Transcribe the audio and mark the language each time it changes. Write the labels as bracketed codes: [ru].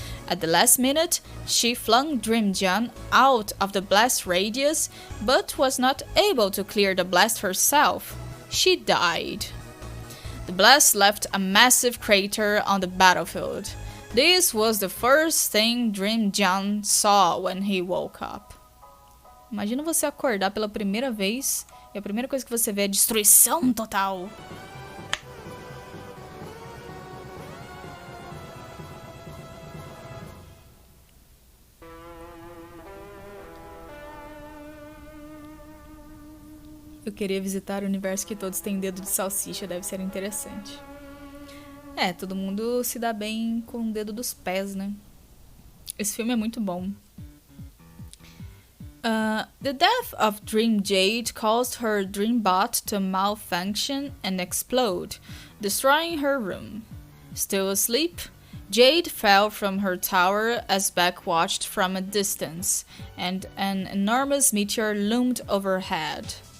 [en] At the last minute, she flung Dream John out of the blast radius, but was not able to clear the blast herself. She died. The blast left a massive crater on the battlefield. This was the first thing Dream John saw when he woke up. [pt] Imagina você acordar pela primeira vez e a primeira coisa que você vê é destruição total. Eu queria visitar o universo que todos têm dedo de salsicha, deve ser interessante. Todo mundo se dá bem com o dedo dos pés, né? Esse filme é muito bom. [en] The death of Dream Jade caused her Dreambot to malfunction and explode, destroying her room. Still asleep, Jade fell from her tower as Beck watched from a distance, and an enormous meteor loomed overhead.